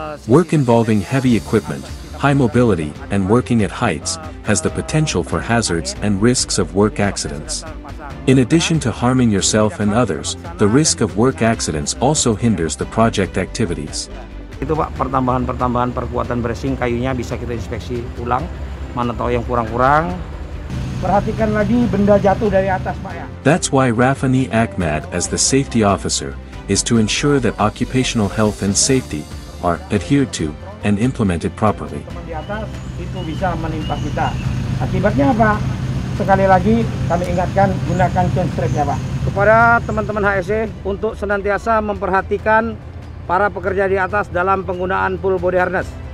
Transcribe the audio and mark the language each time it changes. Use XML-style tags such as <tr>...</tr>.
<en>Work involving heavy equipment, high mobility, and working at heights has the potential for hazards and risks of work accidents. In addition to harming yourself and others, the risk of work accidents also hinders the project activities.</en> <id>Itu Pak, pertambahan perkuatan bracing kayunya bisa kita inspeksi ulang, mana tahu yang kurang-kurang. Perhatikan lagi benda jatuh dari atas Pak ya.</id> <en>That's why Rafani Ahmad, as the safety officer, is to ensure that occupational health and safety are adhered to and implemented properly.</en> <id>Di atas itu bisa menimpa kita. Akibatnya apa? Sekali lagi kami ingatkan, gunakan chain strap-nya Pak. Kepada teman-teman HSE untuk senantiasa memperhatikan para pekerja di atas dalam penggunaan full body harness.</id>